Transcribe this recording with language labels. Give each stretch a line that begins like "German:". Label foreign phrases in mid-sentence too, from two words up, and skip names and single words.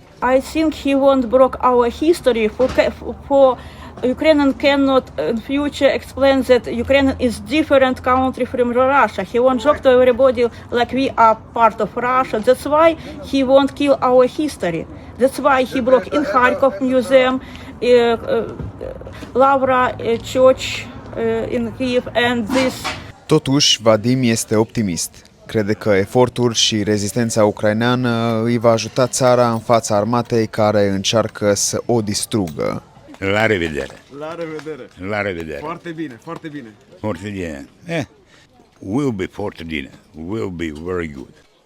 English: I think he won't break our history. For Ukrainian cannot in future explain that Ukraine is different country from Russia. He won't talk to everybody like we are part of Russia. That's why he won't kill our history. That's why he broke in Kharkov Museum, Lavra Church in Kiev and this.
Romanian: Totuși, Vadim este optimist. Crede că efortul și rezistența ucraineană îi va ajuta țara în fața armatei care încearcă să o distrugă. La revedere! La revedere! La revedere! Foarte bine, foarte bine! Foarte bine!
English: Will be
Romanian: foarte bine.
English: Will be very good.